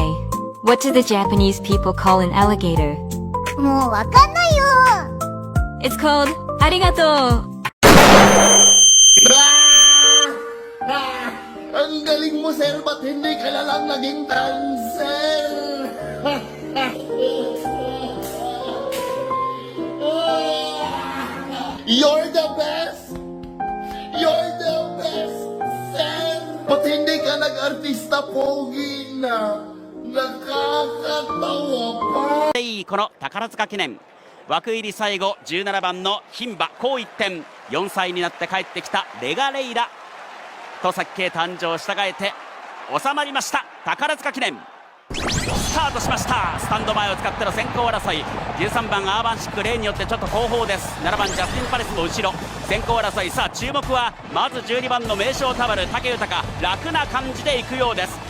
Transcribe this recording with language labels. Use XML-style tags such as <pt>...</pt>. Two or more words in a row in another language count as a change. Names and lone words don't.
<en>What do the Japanese people call an alligator?</en> <ja>もうわかんないよ</ja> <en>It's called arigato.</en> <tl>Ang galing mo, sir. Ba't hindi ka na lang naging dancer?</tl> <en>You're the best! You're the best, sir!</en> <tl>Ba't hindi ka nag-artista, pogi na? Nakakatawa pa!</tl> <ja>この宝塚記念枠入り最後17番の牝馬紅一点4歳になって帰ってきたレガレイラ戸崎圭誕生を従えて収まりました宝塚記念スタートしました。スタンド前を使っての先行争い、13番アーバンシック、例によってちょっと後方です。7番ジャスティン・パレスも後ろ、先行争い。さあ注目はまず12番の名将タバル、武豊、楽な感じでいくようです。</ja>